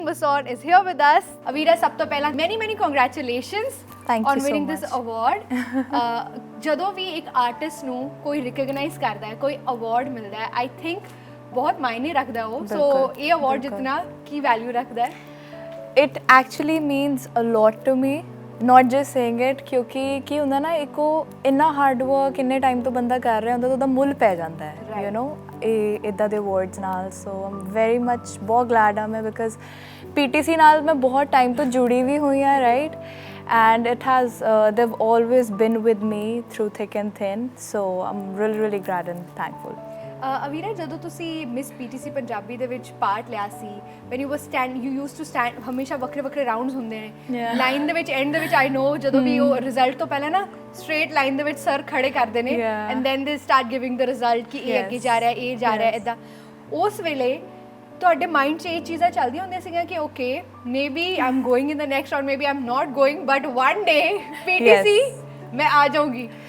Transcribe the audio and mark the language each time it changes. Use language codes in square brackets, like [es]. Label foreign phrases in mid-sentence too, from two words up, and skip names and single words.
[en] Basson is here with us. Avira, [pa] ਸਭ ਤੋਂ ਪਹਿਲਾਂ [en] many congratulations Thank on you so winning this much. award. [pa] ਜਦੋਂ ਵੀ ਇੱਕ ਆਰਟਿਸਟ ਨੂੰ ਕੋਈ ਰਿਕਗਨਾਈਜ਼ ਕਰਦਾ ਹੈ, ਕੋਈ ਅਵਾਰਡ ਮਿਲਦਾ ਹੈ, [en] I think [pa] ਬਹੁਤ ਮਾਇਨੇ ਰੱਖਦਾ ਉਹ। ਸੋ ਇਹ ਅਵਾਰਡ ਜਿੱਤਣਾ ਕੀ ਵੈਲਿਊ ਰੱਖਦਾ ਹੈ? [en] It actually means a lot to me, not just saying it, [pa] ਕਿਉਂਕਿ ਕੀ ਹੁੰਦਾ ਨਾ, ਇੱਕ ਉਹ ਇੰਨਾ [en] hard work [pa] ਇੰਨੇ ਟਾਈਮ ਤੋਂ ਬੰਦਾ ਕਰ ਰਿਹਾ ਹੁੰਦਾ ਤਾਂ ਉਹਦਾ ਮੁੱਲ ਪੈ ਜਾਂਦਾ ਹੈ, [en] you know, [pa] ਇਹ ਇੱਦਾਂ ਦੇ ਅਵਾਰਡਸ ਨਾਲ। [en] so I'm very much [pa] ਬਹੁਤ ਗਲੈਡ ਆ ਮੈਂ, ਬਿਕਾਜ਼ PTC ਨਾਲ ਮੈਂ ਬਹੁਤ ਟਾਈਮ ਤੋਂ ਜੁੜੀ ਵੀ ਹੋਈ ਹਾਂ, ਰਾਈਟ, [en] and it has they've always been with me through thick and thin, so I'm really glad and thankful. [pa] ਅਵੀਰਾ, ਜਦੋਂ ਤੁਸੀਂ ਮਿਸ PTC ਪੰਜਾਬੀ ਦੇ ਵਿੱਚ ਪਾਰਟ ਲਿਆ ਸੀ, [en] when you were you used to stand, [pa] ਹਮੇਸ਼ਾ ਵੱਖਰੇ ਰਾਊਂਡਸ ਹੁੰਦੇ ਨੇ ਲਾਈਨ ਦੇ ਵਿੱਚ, ਐਂਡ ਦੇ ਵਿੱਚ [en] I know [pa] ਜਦੋਂ ਵੀ ਉਹ ਰਿਜ਼ਲਟ ਤੋਂ ਪਹਿਲਾਂ ਨਾ [en] straight line [pa] ਦੇ ਵਿੱਚ ਸਰ ਖੜੇ ਕਰਦੇ ਨੇ, [en] and then they start giving the result [pa] ਕਿ ਇਹ ਅੱਗੇ ਜਾ ਰਿਹਾ, ਇਹ ਜਾ ਰਿਹਾ, ਇੱਦਾਂ। ਉਸ ਵੇਲੇ ਤੁਹਾਡੇ ਮਾਈਂਡ 'ਚ ਇਹ ਚੀਜ਼ਾਂ ਚੱਲਦੀਆਂ ਹੁੰਦੀਆਂ ਸੀਗੀਆਂ ਕਿ [en] okay maybe I am going in the next or maybe I am not going, but one day PTC [pa] ਮੈਂ ਆ ਜਾਊਂਗੀ?